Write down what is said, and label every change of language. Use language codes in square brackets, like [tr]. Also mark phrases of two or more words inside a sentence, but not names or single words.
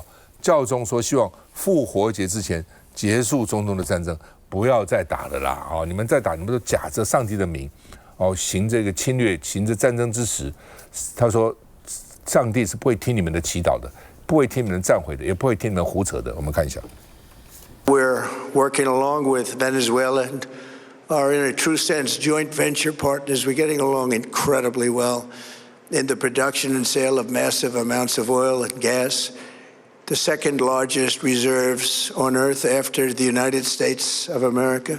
[zh] 教宗說希望復活節之前結束中東的戰爭，不要再打了啦！哦，你們再打，你們都假着上帝的名，哦，行這個侵略，行這戰爭之實。他說，上帝是不會聽你們的祈禱的，不會聽你們讚悔的，也不會聽你們胡扯的。我們看一下。 [en] We're working along with Venezuela and are in a true sense joint venture partners. We're getting along incredibly well in the production and sale of massive amounts of oil and gas. The second largest reserves on earth after the United States of America.